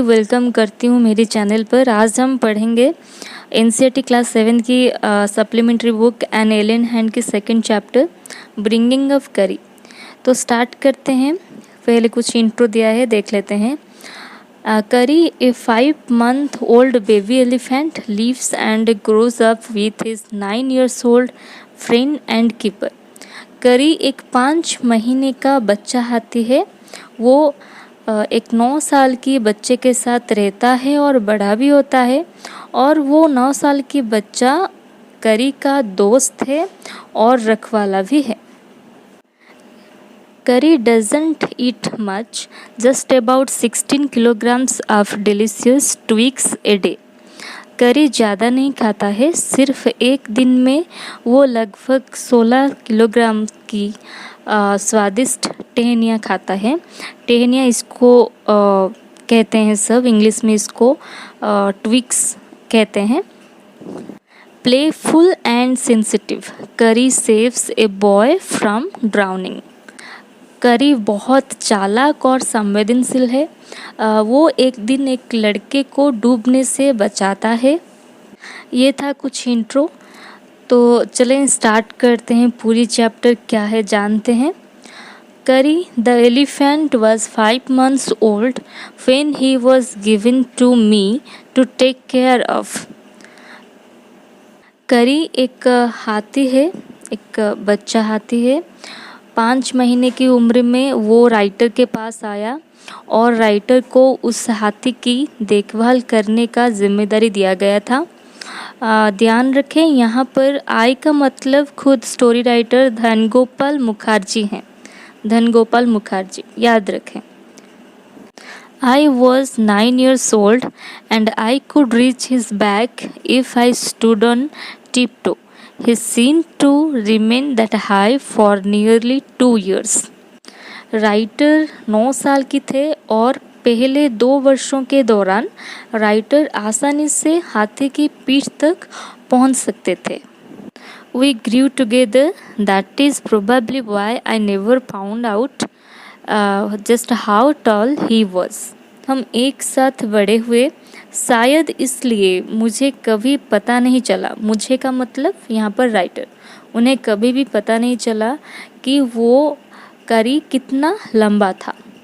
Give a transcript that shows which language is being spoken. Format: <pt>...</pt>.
<hi>Welcome करती हूँ मेरी चैनल पर। आज हम पढ़ेंगे एनसीईआरटी क्लास 7 की supplementary book an alien hand की सेकंड चैप्टर ब्रिंगिंग ऑफ करी। तो स्टार्ट करते हैं। पहले कुछ इंट्रो दिया है, देख लेते हैं।</hi> <en>Kari a 5-month old baby elephant lives and grows up with his 9 years old friend and keeper।</en> <hi>करी एक 5 महीने का बच्चा हाथी है। वो एक 9 साल की बच्चे के साथ रहता है और बड़ा भी होता है, और वो 9 साल की बच्चा करी का दोस्त है और रखवाला भी है।</hi> <en>Kari doesn't eat much, just about 16 kilograms of delicious twigs a day।</en> <hi>करी ज़्यादा नहीं खाता है, सिर्फ एक दिन में वो लगभग 16 किलोग्राम की स्वादिष्ट टहनियाँ खाता है। टहनियाँ इसको कहते हैं, सब इंग्लिश में इसको ट्विग्स कहते हैं। प्लेफुल एंड सेंसिटिव, करी saves a boy from drowning. करी बहुत चालाक और संवेदनशील है। वो एक दिन एक लड़के को डूबने से बचाता है। ये था कुछ इंट्रो। तो चलें स्टार्ट करते हैं। पूरी चैप्टर क्या है जानते हैं। करी the elephant was 5 months old when he was given to me to take care of। करी एक हाथी है, एक बच्चा हाथी है। 5 महीने की उम्र में वो राइटर के पास आया और राइटर को उस हाथी की देखभाल करने का जिम्मेदारी दिया गया था। ध्यान रखें, यहाँ पर आई का मतलब खुद स्टोरी राइटर धनगोपाल मुखर्जी हैं। धनगोपाल मुखर्जी याद रखें।</hi> <en>I was 9 years old and I could reach his back if I stood on tiptoe। He seemed to remain that high for nearly 2 years।</en> <hi>Writer 9 साल की थे और पहले 2 वर्षों के दौरान राइटर आसानी से हाथी की पीठ तक पहुंच सकते थे।</hi> <en>We grew together, that is probably why I never found out just how tall he was।</en> <hi>हम एक साथ बड़े हुए, शायद इसलिए मुझे कभी पता नहीं चला। मुझे का मतलब यहाँ पर राइटर, उन्हें कभी भी पता नहीं चला कि वो करी कितना लंबा था।</hi>